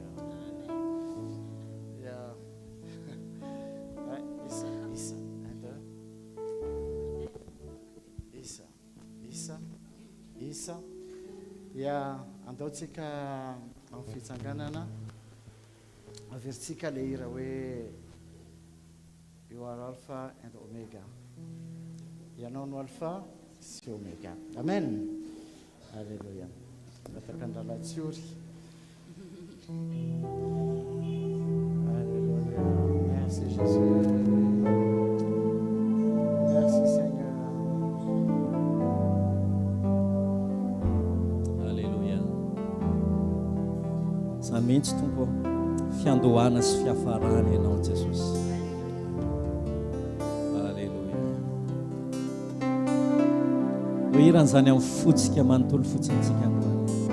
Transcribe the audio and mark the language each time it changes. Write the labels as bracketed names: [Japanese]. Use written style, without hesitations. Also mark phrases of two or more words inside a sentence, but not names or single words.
[Malagasy] Ya andaotsika amin'ny fitsanganana averitsika le hira hoe [English] you are alpha and omega. [Malagasy] Ianao no alpha sy omega. Amen. Alléluia. Nataka andalatsiori. Alléluia. [French] Merci Jésus. Merci Seigneur. [Malagasy] Mihitsy tompo fiandohana sy fiafarana ianao Jesosy. Alleluia. Ho iran'izany amin'ny fotsika manontolo fotsintsika androany.